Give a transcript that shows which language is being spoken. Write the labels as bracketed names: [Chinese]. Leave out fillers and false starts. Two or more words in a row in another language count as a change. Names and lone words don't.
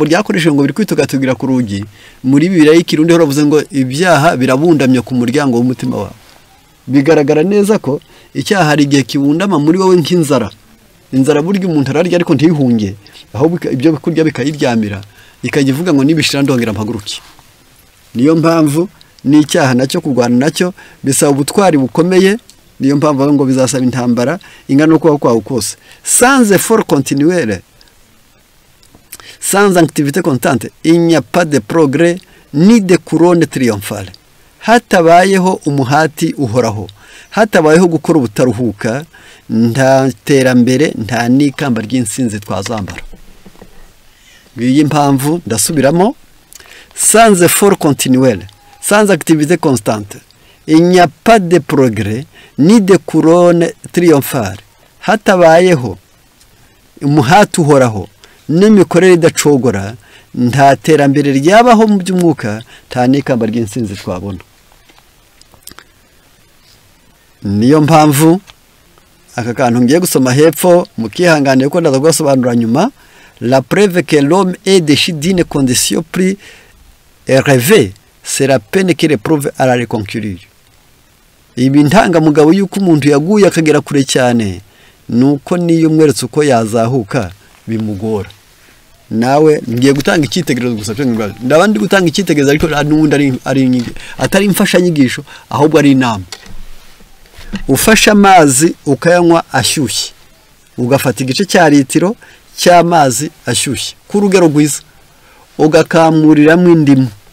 [Kinyarwanda] ryakoresheje ngo biri kwitugatugira ku rugi muri Bibiliya y'ikirundi ho ravuze ngo ibyaha birabundamye ku muryango w'umutima wawe bigaragara neza ko icyaha hari igihe kibundama muri wowe nk'inzara inzara burya umuntu ararya ariko ntihunge ahubwo ibyo kurya bikayiryamira ikagivuga ngo nibishira ndongera mpaguruki niyo mpamvu ni icyaha nacyo kurwana nacyo bisaba ubutwari bukomeye niyo mpamvu ngo bizasaba intambara ingana no kubaho kwawe kose [French] sans effort continuel sans activité constante il n'y a pas de progrès ni de couronne triomphale hatabayeho [Kinyarwanda] umuhati uhoraho hatabayeho gukora ubutaruhuka nta terambere nta n'ikamba ry'insinzi twazambara iyi mpamvu ndasubiramo [French] sans effort continuel sans activité constante il n'y a pas de progrès ni de couronne triomphale [Kinyarwanda] hatabayeho umuhati uhoraho n'imikorere idacogora nta terambere ryabaho mu by'umwuka nta n'ikamba ry'insinzi twabona niyo mpamvu aka kantu ngiye gusoma hepfo mukihanganiye ko ndaza gusobanura nyuma [French] la preuve que l'homme est déchu d'une condition plus rêvée c'est la peine qu'il éprouve à la reconquérir [Kinyarwanda] ibi ntanga mugabo yuko umuntu yaguye akagera kure cyane nuko niyo mweretse uko yazahuka bimugora nawe ngiye gutanga icyitegererezo gusa cyo ndabandi gutanga icyitegererezo ariko n'undi ari atari imfasha nyigisho ahubwo ari inama ufasha amazi ukayanywa ashyushye ugafata igice cya litiro cy'amazi ashyushye ku rugero rwiza ugakamuriramo indimu